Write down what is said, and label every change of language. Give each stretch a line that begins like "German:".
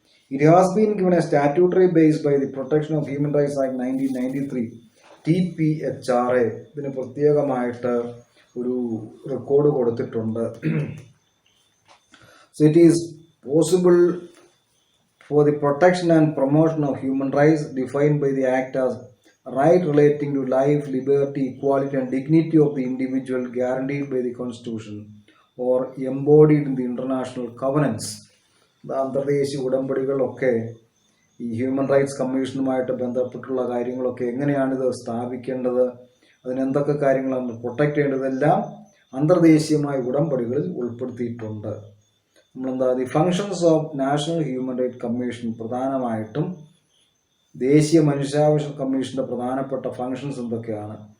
English: It has been given a statutory base by the protection of human rights act 1993 TPHRA.
Malayalam: ഇതിന് പ്രത്യേകമായിട്ട് ഒരു record കൊടുത്തിട്ടുണ്ട്.
English: So it is possible for the protection and promotion of human rights defined by the Act as right relating to life, liberty, equality and dignity of the individual guaranteed by the Constitution or embodied in the international covenants.
Malayalam: അന്തർദേശീയ ഉടമ്പടികളൊക്കെ ഈ human rights കമ്മീഷനുമായിട്ട് ബന്ധപ്പെട്ടുള്ള കാര്യങ്ങളൊക്കെ എങ്ങനെയാണിത് സ്ഥാപിക്കേണ്ടത്, അതിനെന്തൊക്കെ കാര്യങ്ങളാണ് protect ചെയ്യേണ്ടതെല്ലാം അന്തർദേശീയമായ ഉടമ്പടികളിൽ ഉൾപ്പെടുത്തിയിട്ടുണ്ട്.
English: the functions of national human right commission,
Malayalam: പ്രധാനമായിട്ടും ദേശീയ മനുഷ്യാവകാശ കമ്മീഷന്റെ പ്രധാനപ്പെട്ട ഫങ്ഷൻസ് എന്തൊക്കെയാണ്?